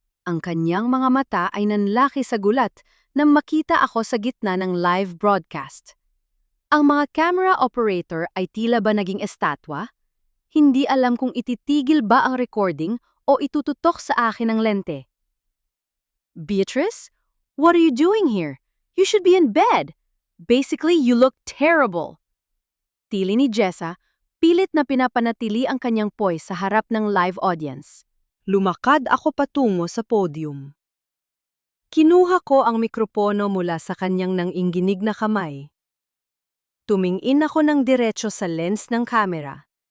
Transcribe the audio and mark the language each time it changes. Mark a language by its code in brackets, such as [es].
[tl] Ang kanyang mga mata ay nanlaki sa gulat nang makita ako sa gitna ng live broadcast. Ang mga camera operator ay tila ba naging estatwa? Hindi alam kung ititigil ba ang recording o itututok sa akin ang lente. [en] Beatrice, what are you doing here? You should be in bed. Basically, you look terrible. [tl] Tili ni Jessa, pilit na pinapanatili ang kanyang poise sa harap ng live audience. Lumakad ako patungo sa podium. Kinuha ko ang mikropono mula sa kanyang nanginginig na kamay. Tumingin ako ng diretso sa lens ng kamera.